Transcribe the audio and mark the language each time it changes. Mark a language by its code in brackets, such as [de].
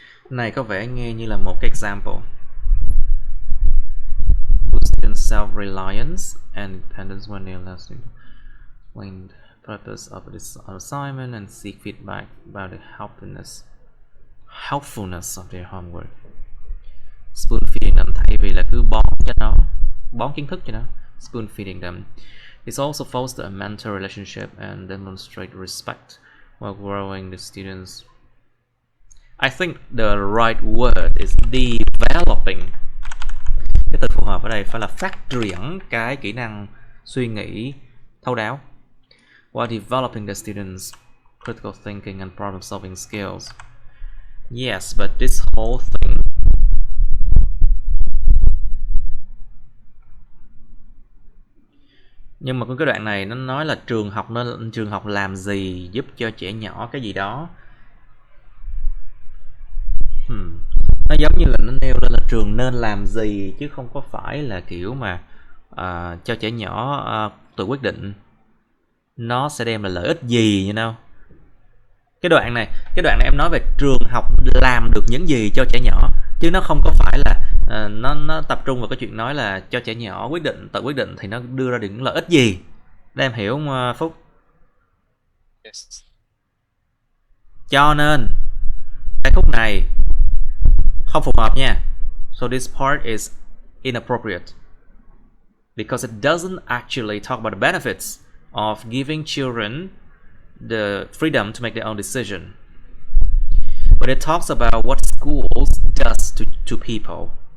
[vi] Này có vẻ nghe như là một cái example. [en] Boosting self-reliance and independence when they're listening. Explain the purpose of this assignment and seek feedback about the helpfulness of their homework. Spoon feeding them [vi] thay vì là cứ bón kiến thức cho nó. [en] Spoon feeding them. It also foster a mentor relationship and demonstrate respect while growing the students. I think the right word is developing. [vi] Cái từ phù hợp ở đây phải là phát triển cái kỹ năng suy nghĩ thấu đáo. [en] While developing the students' critical thinking and problem solving skills. Yes, but this whole thing [vi] nhưng mà cái đoạn này nó nói là trường học làm gì giúp cho trẻ nhỏ cái gì đó. Nó giống như là nó nêu lên là trường nên làm gì chứ không có phải là kiểu mà cho trẻ nhỏ tự quyết định nó sẽ đem lại lợi ích gì, [en] you know. [vi] Cái đoạn này em nói về trường học làm được những gì cho trẻ nhỏ, chứ nó không có phải là nó tập trung vào cái chuyện nói là cho trẻ nhỏ tự quyết định thì nó đưa ra được những lợi ích gì. Để em hiểu không Phúc? [en] Yes. [vi] Cho nên cái khúc này không phù hợp nha. [en] So this part is inappropriate because it doesn't actually talk about the benefits of giving children the freedom to make their own decision, but it talks about what schools does to people.